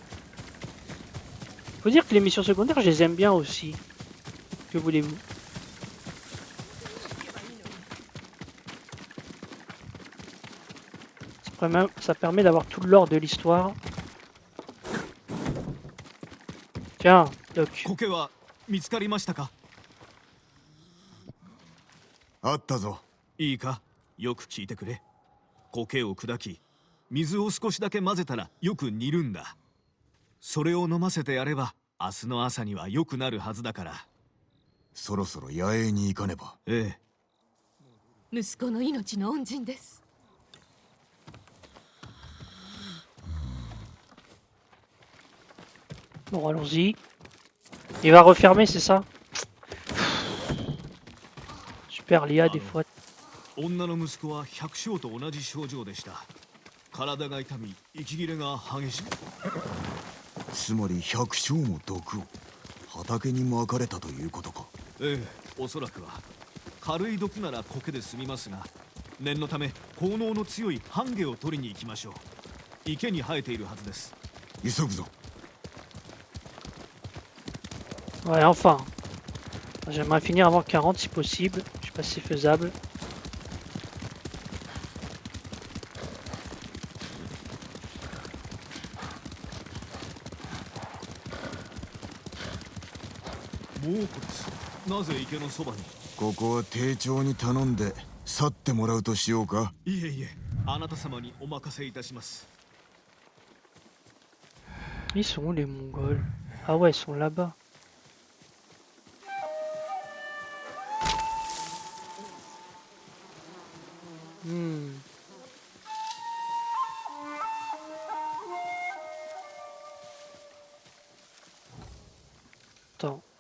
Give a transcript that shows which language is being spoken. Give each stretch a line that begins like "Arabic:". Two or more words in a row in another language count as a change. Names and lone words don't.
French: Faut dire que les missions secondaires, je les aime bien aussi. Que voulez-vous? Ça permet d'avoir tout le lore de l'histoire. Tiens, Doc.
Japanese: 苔は見つかりましたか？あったぞ。いいか、よく聞いてくれ。苔を砕き、水を少しだけ混ぜたらよく煮るんだ。それを飲ませてやれば明日の朝には良くなるはずだから。そろそろ野営に行かねば。ええ。息子の命の恩人です。
French: Bon, allons-y. Il va refermer, c'est ça? Super, l'IA des fois.
Japanese: 女の息子は百姓と同じ症状でした。体が痛み、息切れが激しく。つまり百姓も毒を畑にまかれたということか。ええ、おそらくは。軽い毒なら苔で済みますが、念のため効能の強いハンゲを取りに行きましょう。池に生えているはずです。急ぐぞ。
French: Ouais, enfin. J'aimerais finir avant 40 si possible. Je sais pas si c'est faisable.
Japanese: ここは丁重に頼んで去ってもらうとしようか。いえいえ、あなた様にお任せいたします。
French: Ils sont où les Mongols? Ah ouais, ils sont là-bas. Hmm. Attends.